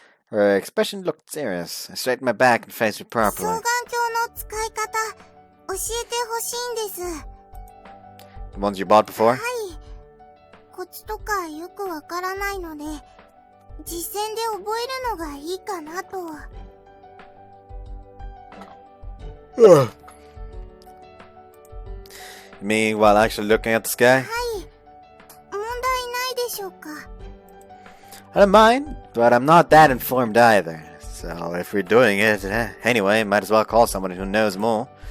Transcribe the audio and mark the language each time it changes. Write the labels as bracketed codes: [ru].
[en] Her expression looked serious. I straightened my back and faced her [ja] 双 [en] properly. [ja] 眼鏡の使い方、教えてほしいんです。 [en] The ones you bought before? [ja] はい。コツとかよくわからないので、実践で覚えるのがいいかなと。 [en] You mean while actually looking at the sky? [ja] はい。問題ないでしょうか。 [en] I don't mind, but I'm not that informed either. So if we're doing it anyway, might as well call someone who knows more.